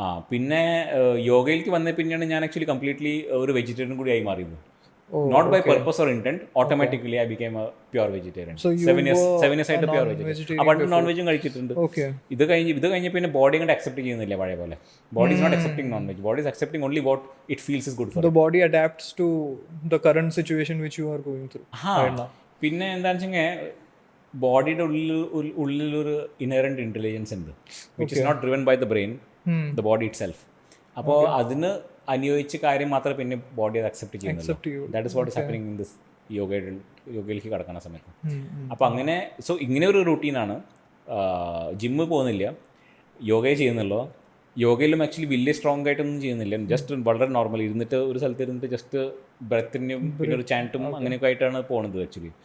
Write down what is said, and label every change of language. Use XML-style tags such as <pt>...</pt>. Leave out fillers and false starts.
<ml>പിന്നെ യോഗയിലേക്ക് വന്ന പിന്നെയാണ് ഞാൻ ആക്ച്വലി കംപ്ലീറ്റ്ലി ഒരു വെജിറ്റേറിയൻ കൂടി ആയി മാറിയത്.</ml> <en>Not by purpose or intent, automatically I became a pure vegetarian. So</en> <ml>7 years ആയിട്ട് പ്യുവർ വെജിറ്റേറിയൻ. അപ്പോൾ നോൺ വെജും കഴിച്ചിട്ടുണ്ട്. ഇത് കഴിഞ്ഞ് പിന്നെ ബോഡി കൊണ്ട് അക്സെപ്റ്റ് ചെയ്യുന്നില്ല പഴയ പോലെ.</ml> <en>Body is not accepting non-veg. Body is accepting only what it feels is good for. The body adapts to the current situation which you are going through.</en> <ml>പിന്നെ എന്താണെന്ന് വെച്ചാൽ ബോഡിയുടെ ഉള്ളിലൊരു ഇൻഹെറന്റ് ഇന്റലിജൻസ് ഉണ്ട്,</ml> <en>which is not driven by the brain, the body itself.</en> <ml>അപ്പോൾ അതിന് അനുയോജിച്ച കാര്യം മാത്രമേ പിന്നെ ബോഡി അത് അക്സെപ്റ്റ് ചെയ്യുന്നുള്ളൂ.</ml> <en>that is what is happening in this</en> <ml>യോഗയിലേക്ക് കടക്കുന്ന സമയത്ത്. അപ്പോൾ അങ്ങനെ സോ ഇങ്ങനെ ഒരു റൂട്ടീനാണ്. ജിമ്മ് പോകുന്നില്ല, യോഗയെ ചെയ്യുന്നുള്ളൂ. യോഗയിലും ആക്ച്വലി വലിയ സ്ട്രോങ് ആയിട്ടൊന്നും ചെയ്യുന്നില്ല, ജസ്റ്റ് വളരെ നോർമൽ ഇരുന്നിട്ട് ഒരു സ്ഥലത്ത് ഇരുന്നിട്ട് ജസ്റ്റ് ബ്രെത്തിനും പിന്നെ ഒരു ചാൻറ്റും അങ്ങനെയൊക്കെ ആയിട്ടാണ് പോകുന്നത് ആക്ച്വലി.</ml>